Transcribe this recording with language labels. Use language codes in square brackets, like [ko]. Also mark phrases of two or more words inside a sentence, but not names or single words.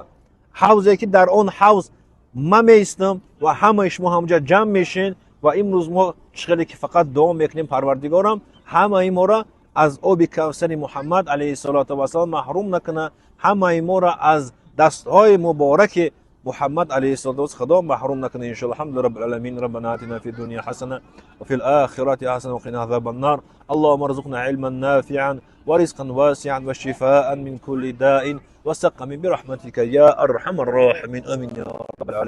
[tg] ҳавзе ки дар он ҳавз ма меистам ва ҳамаи шумо ҳамҷа ҷамъ мешен. ва имрӯз мо чӣ хеле ки фақат дуо мекунем Парвардигорам ҳамаи моро аз оби кавсари Муҳаммад [ar] عليه الصلاة والسلام [tg] маҳрум накуна, ҳамаи моро аз дастҳои мубораки محمد [ar] عليه الصلاة والسلام محروم لكن إن شاء الله الحمد لله رب العالمين. ربنا آتنا في الدنيا حسنة وفي الآخرة حسنة وقنا عذاب النار. اللهم ارزقنا علما نافعا ورزقا واسعا وشفاء من كل داء وسقم برحمتك يا أرحم الراحمين. آمين يا رب العالمين.